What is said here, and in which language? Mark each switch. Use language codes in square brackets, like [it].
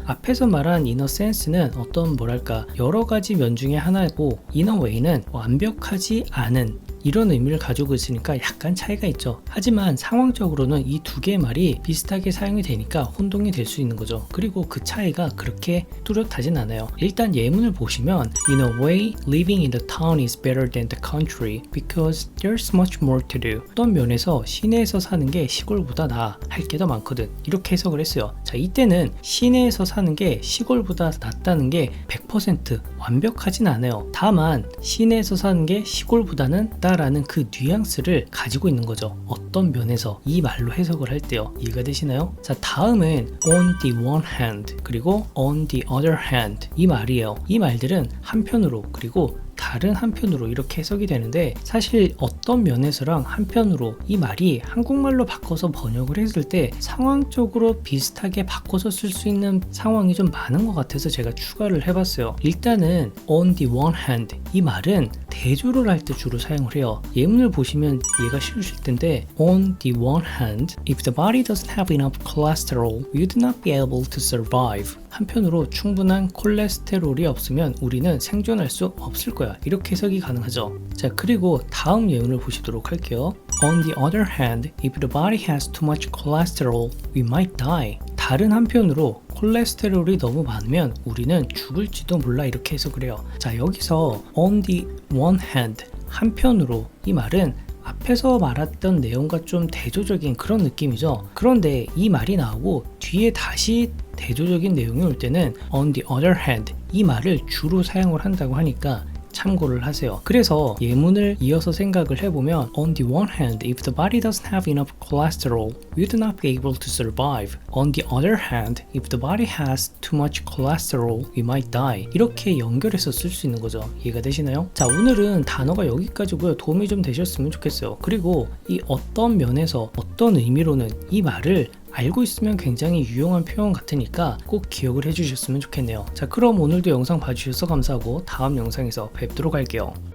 [ko] 앞에서 말한 [en] in a sense [ko] 는 어떤 뭐랄까 여러 가지 면 중에 하나고, [en] in a way [ko] 는 완벽하지 않은 이런 의미를 가지고 있으니까 약간 차이가 있죠. 하지만 상황적으로는 이 두 개의 말이 비슷하게 사용이 되니까 혼동이 될 수 있는 거죠. 그리고 그 차이가 그렇게 뚜렷하진 않아요. 일단 예문을 보시면 [en] in a way, living in the town is better than the country because there's much more to do. [ko] 어떤 면에서 시내에서 사는 게 시골보다 나아, 할 게 더 많거든 이렇게 해석을 했어요. 자, 이때는 시내에서 사는 게 시골보다 낫다는 게 100% 완벽하진 않아요. 다만 시내에서 사는 게 시골보다는 라는 그 뉘앙스를 가지고 있는 거죠. 어떤 면에서 이 말로 해석을 할 때요. 이해가 되시나요? 자, 다음은 [en] on the one hand [ko] 그리고 [en] on the other hand [ko] 이 말이에요. 이 말들은 한편으로 그리고 다른 한편으로 이렇게 해석이 되는데, 사실 어떤 면에서랑 한편으로 이 말이 한국말로 바꿔서 번역을 했을 때 상황적으로 비슷하게 바꿔서 쓸 수 있는 상황이 좀 많은 것 같아서 제가 추가를 해봤어요. 일단은 [en] on the one hand [ko] 이 말은 대조를 할 때 주로 사용을 해요. 예문을 보시면 이해가 쉬우실 텐데, [en] on the one hand, if the body doesn't have enough cholesterol, we would not be able to survive. [ko] 한편으로 충분한 콜레스테롤이 없으면 우리는 생존할 수 없을 거야 이렇게 해석이 가능하죠. 자, 그리고 다음 예문을 보시도록 할게요. [en] On the other hand, if the body has too much cholesterol, we might die. [ko] 다른 한편으로 콜레스테롤이 너무 많으면 우리는 죽을지도 몰라 이렇게 해석을 해요. 자, 여기서 [en] on the one hand [ko] 한편으로 이 말은 앞에서 말했던 내용과 좀 대조적인 그런 느낌이죠. 그런데 이 말이 나오고 뒤에 다시 대조적인 내용이 올 때는 [en] on the other hand [ko] 이 말을 주로 사용을 한다고 하니까 참고를 하세요. 그래서 예문을 이어서 생각을 해보면 [en] On the one hand, if the body doesn't have enough cholesterol, we do not be able to survive. On the other hand, if the body has too much cholesterol, we might die. [ko] 이렇게 연결해서 쓸 수 있는 거죠. 이해가 되시나요? 자, 오늘은 단어가 여기까지고요. 도움이 좀 되셨으면 좋겠어요. 그리고 이 어떤 면에서 어떤 의미로는 이 말을 알고 있으면 굉장히 유용한 표현 같으니까 꼭 기억을 해주셨으면 좋겠네요. 자, 그럼 오늘도 영상 봐주셔서 감사하고 다음 영상에서 뵙도록 할게요.